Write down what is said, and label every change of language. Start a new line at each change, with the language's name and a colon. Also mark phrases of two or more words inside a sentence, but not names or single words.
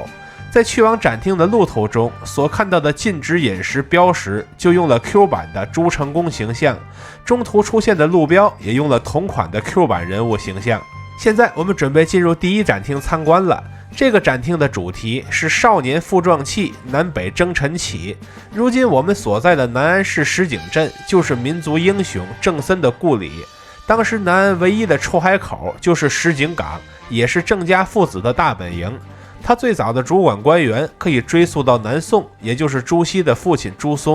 Chinese: 在去往展廳的路途中，所看到的禁止飲食標識就用了 Q 版的朱成功形象，中途出現的路標也用了同款的 Q 版人物形象。現在我們準備進入第一展廳參觀了。這個展廳的主題是少年負壯氣，南北征塵起。如今我們所在的南安市石井鎮就是民族英雄鄭森的故里。當時南安唯一的出海口就是石井港，也是鄭家父子的大本營。他最早的主管官员可以追溯到南宋，也就是朱熹的父親朱松。